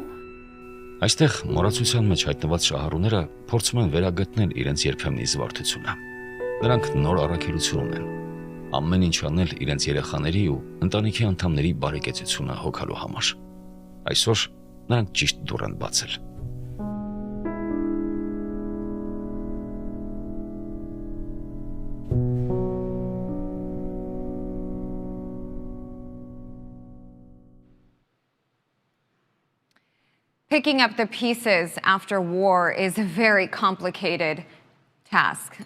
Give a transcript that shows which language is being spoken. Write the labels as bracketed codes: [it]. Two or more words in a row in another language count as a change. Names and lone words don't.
[hy] Այստեղ մոռացության մեջ հայտնված շահառուները փորձում են վերագտնել իրենց երբեմնի զվարթությունը։ Նրանք նոր առաքելություն ունեն։ Ամեն ինչ անել իրենց երեխաների ու ընտանիքի անդամների բարեկեցությունը հոգալու համար։ Այսօր նրանք ճիշտ դուռ են բացել։ [en] Picking up the pieces after war is a very complicated task.